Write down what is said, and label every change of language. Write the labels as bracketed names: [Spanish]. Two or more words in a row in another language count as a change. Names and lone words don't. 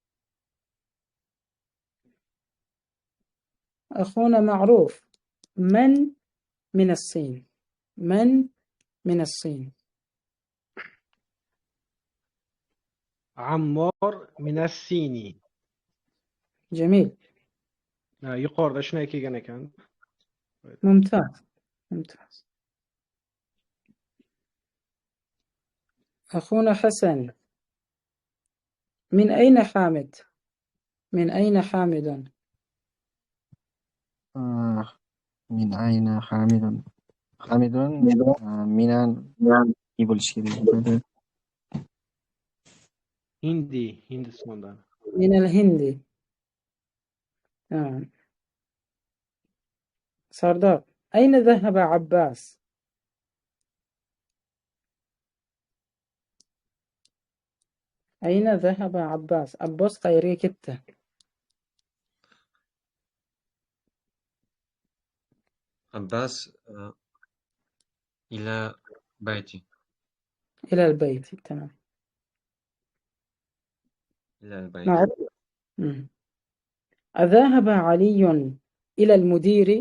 [Arabic] أخونا معروف، من الصين؟ من الصين؟ عمار من الصيني. جميل. [Uzbek] yuqorida shunday kelgan ekan. [Arabic] ممتاز. أخونا حسن، من أين حامد؟ من أين حامد؟ من أين حامد؟ [Uzbek] حامد من bo'lishi kerak. Hindistondan. [Arabic] من الهند. تمام. سردار، أين ذهب عباس؟ أين ذهب عباس؟ [Uzbek] عباس qayerga ketdi? [Arabic] عباس إلى بيتي. إلى البيت. تمام. إلى البيت. معروف. أذهب علي إلى المدير؟